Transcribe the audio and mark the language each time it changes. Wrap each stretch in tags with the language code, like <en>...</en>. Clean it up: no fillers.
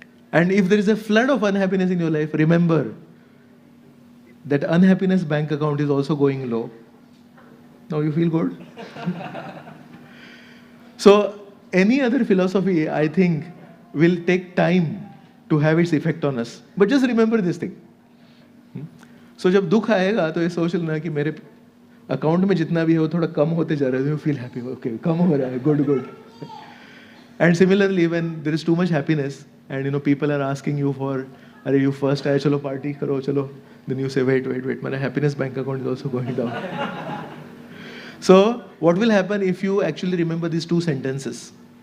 <en>And if there is a flood of unhappiness in your life, remember that unhappiness bank account is also going low. Now you feel good? So any other philosophy, I think, will take time to have its effect on us. But just remember this thing.</en> <hi>So जब दुख आएगा तो ये सोच लेना कि मेरे account में जितना भी है वो थोड़ा कम होते जा रहा है,</hi> <en>you feel happy, okay,</en> <hi>कम हो रहा है, good.</hi> <en>And similarly, when there is too much happiness and people are asking you for, are you first</en> <hi>आए, चलो party करो, चलो,</hi> <en>then you say, wait, my happiness bank account is also going down. So what will happen if you actually remember these two sentences?</en>